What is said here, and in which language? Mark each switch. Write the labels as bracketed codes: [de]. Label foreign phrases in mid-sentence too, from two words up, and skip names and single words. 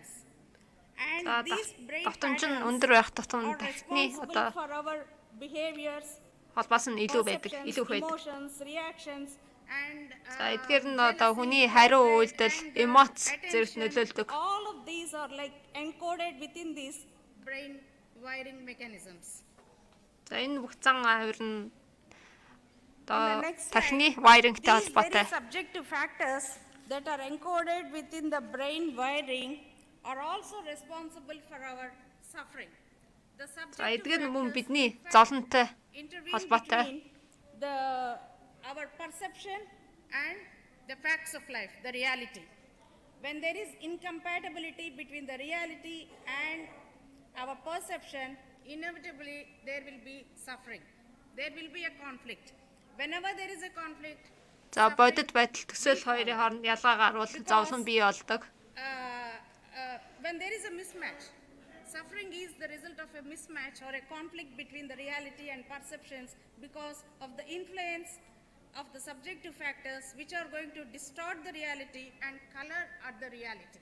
[en] And these brain patterns are responsible for our behaviors, perceptions, emotions, reactions, and all of these are like encoded within these brain wiring mechanisms. [mn] Тархины wiring-тай холбоотой. [en] These subjective factors that are encoded within the brain wiring are also responsible for our suffering. The subjective factors intervene between our perception and the facts of life, the reality. When there is incompatibility between the reality and our perception, inevitably there will be suffering. There will be a conflict. Whenever there is a conflict, [mn] за бодит байдал төсөөл хоёрын хооронд ялгаа гарвал зовлон бий болдог. [en] When there is a mismatch, suffering is the result of a mismatch or a conflict between the reality and perceptions because of the influence of the subjective factors which are going to distort the reality and color at the reality.